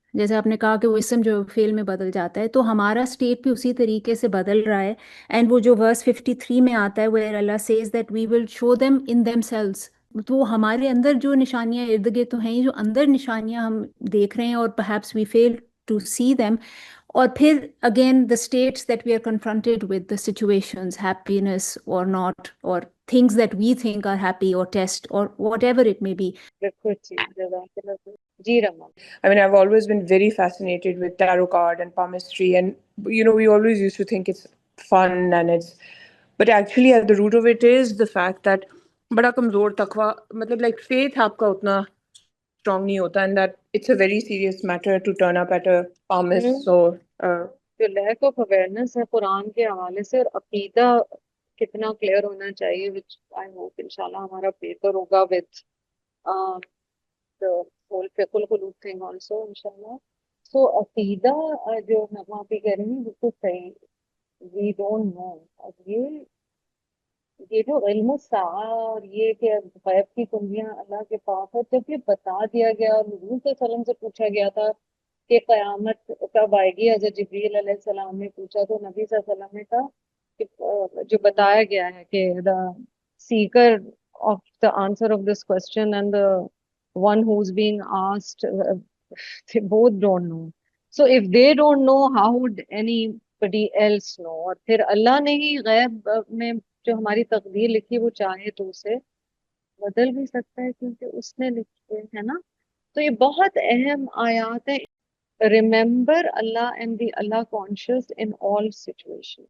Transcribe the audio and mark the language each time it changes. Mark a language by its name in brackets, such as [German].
[Urdu] جیسے آپ نے کہا کہ وہ اسم جو فعل میں بدل جاتا ہے، تو ہمارا اسٹیٹ بھی اسی طریقے سے بدل رہا ہے. اینڈ وہ جو ورس 53 میں آتا ہے [English] where Allah says that we will show them in themselves, [Urdu] تو ہمارے اندر جو نشانیاں ارد گرد تو ہیں، جو اندر نشانیاں ہم دیکھ رہے ہیں اور [English] perhaps we fail to see them. [Urdu] اور پھر [English] again the states that we are confronted with, the situations, happiness or not, or things that we think are happy or test or whatever it may be. [Urdu] بالکل جی، جزاک اللہ خیر. جی رما. [English] I mean, I've always been very fascinated with tarot card and palmistry, and we always used to think it's fun but actually at the root of it is the fact that [Urdu] بڑا کمزور تقوی، مطلب [English] like faith [Urdu] آپ کا اتنا [English] strong [Urdu] نہیں ہوتا, [English] and that it's a very serious matter to turn up at a palmist. So [Urdu] جو [English] lack of awareness [Urdu] ہے قرآن کے حوالے سے، اور عقیدہ کتنا کلیئر ہونا چاہیے، [English] which I hope [Urdu] انشاءاللہ ہمارا بہتر ہوگا [English] with the whole [Urdu] فقہ القلوب [English] thing also [Urdu] انشاءاللہ. So عقیدہ جو آپ بھی کہہ رہی ہیں بالکل صحیح. [English] We don't know. [Urdu] اب یہ جو علم الساعہ اور یہ کہ غیب کی کنجیاں اللہ کے پاس ہے، جب یہ بتا دیا گیا اور حضور صلی اللہ علیہ وسلم سے پوچھا گیا تھا کہ قیامت کب آئے گی، حضرت جبریل علیہ السلام نے پوچھا تو نبی صلی اللہ علیہ وسلم نے کہا کہ جو بتایا گیا ہے کہ [English] the seeker of the answer of this question and the one who's being asked, they both don't know. So if they don't know, how would anybody else know? [Urdu] اور پھر اللہ نے ہی غیب میں جو ہماری تقدیر لکھی وہ چاہے تو اسے بدل بھی سکتا ہے، کیونکہ اس نے لکھی ہے نا. تو یہ بہت اہم آیات ہیں. [English] Remember Allah and be Allah conscious in all situation.